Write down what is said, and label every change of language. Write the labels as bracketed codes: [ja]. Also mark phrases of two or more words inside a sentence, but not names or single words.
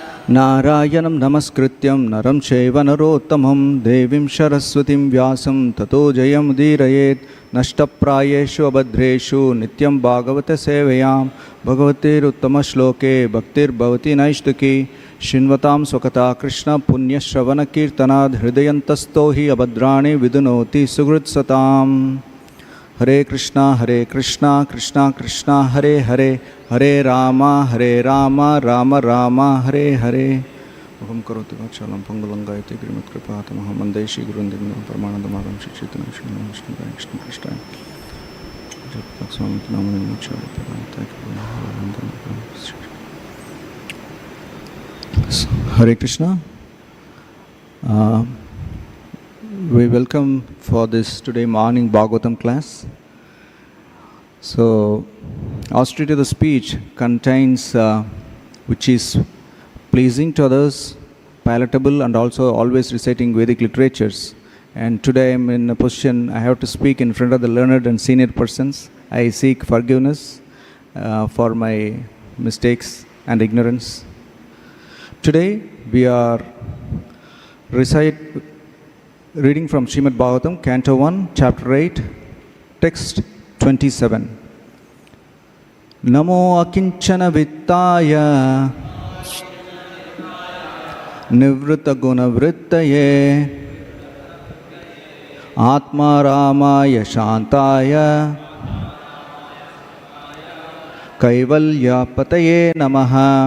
[sa] नारायणं नमस्कृत्यं नरं चैव नरोत्तमं देवीं सरस्वतीं व्यासं ततो जयमुदीरयेत् नष्टप्रायेषु अभद्रेषु नित्यं भागवतसेवयां भगवतेरुत्तमश्लोके भक्तिर्भवति नैष्टिकी शृण्वतां स्वकथा कृष्णपुण्यश्रवणकीर्तनाद् हृदयन्तस्थो हि अभद्राणि विदुनोति सुहृत्सताम्। हरे कृष्णा कृष्णा कृष्णा हरे हरे हरे राम राम राम हरे हरे। मुखं करोति वाचालं पंगुलंगायते गिरिमत्कृपातमहं वन्दे श्रीगुरुन्दिनं परमानन्दमार्गं शिक्षितं कृष्णकृष्णाय हरे कृष्ण. [en] We welcome for this today morning Bhagavatam class. So, austerity of the speech contains which is pleasing to others, palatable, and also always reciting Vedic literatures. And today I am in a position I have to speak in front of the learned and senior persons. I seek forgiveness for my mistakes and ignorance. Today we are reading from Srimad Bhagavatam, Canto 1, Chapter 8, Text 27. [sa] नमो अकिञ्चन वित्ताय निवृत्त गुण वृत्तये आत्म रामाय शान्ताय कैवल्य पतये नमः.